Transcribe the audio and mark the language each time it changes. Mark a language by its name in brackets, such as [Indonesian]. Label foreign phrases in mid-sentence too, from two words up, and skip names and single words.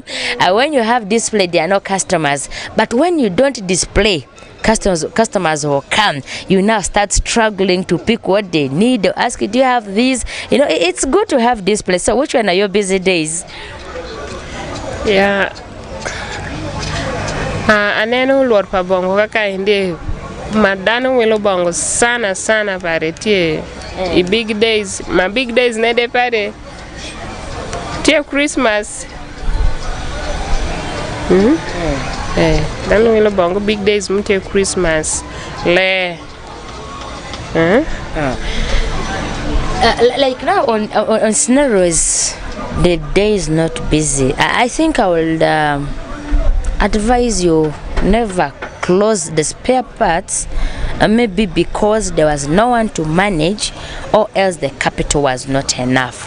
[English] When you have display, there are no customers. But when you don't display, customers will come. You now start struggling to pick what they need. They'll ask you, do you have these? You know, it's good to have display. So which one are your busy days? Yeah. [Alur] Aneno ulwar pa bongo kaka hindi madano wilo bongo sana pare tie I [English] big days. My big days [Alur] nede pare tie Christmas. Dano wilo bongo [English] big days [Alur] mute Christmas le. [English] Like now on scenarios, the day is not busy. I think I will advise you never close the spare parts, maybe because there was no one to manage, or else the capital was not enough.